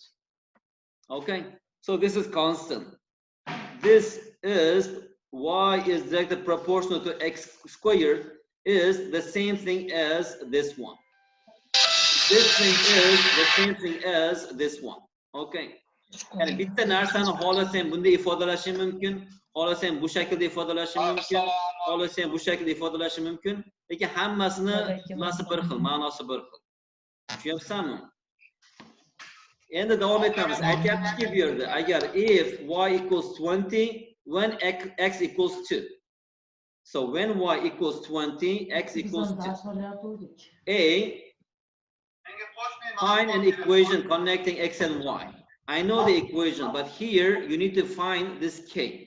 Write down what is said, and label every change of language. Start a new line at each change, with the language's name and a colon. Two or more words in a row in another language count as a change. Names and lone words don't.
English: Okay, so this is constant. This is y is directly proportional to x squared is the same thing as this one. This thing is the same thing as this one. Okay.
Uzbek: Yani bitta narsani xohlasang bunday ifodalashim mumkin, xohlasang bu shaklda ifodalashim mumkin, xohlasang bu shaklda ifodalashim mumkin, lekin hammasini nimasi bir xil, ma'nosi bir xil. Tushunyapsanmi? Endi davom etamiz. Aytyaptiki bu yerda, agar
English: if y equals 20, when x equals 2. So when y equals 20, x equals 2. A, find an equation connecting x and y. I know the equation, but here you need to find this k.